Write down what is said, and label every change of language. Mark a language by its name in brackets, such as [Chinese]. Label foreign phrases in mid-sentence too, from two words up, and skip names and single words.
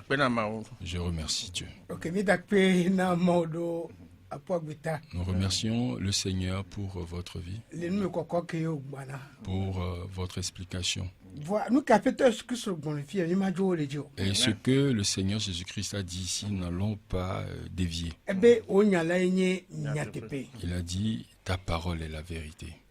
[Ewe] Akpe na Mawu. [French] Je remercie Dieu. [Ewe] Ok, mi dakpe na modo [French] Nous remercions le Seigneur pour votre vie, pour votre explication. Et ce que le Seigneur Jésus-Christ a dit ici, nous n'allons pas dévier. Il a dit, ta parole est la vérité.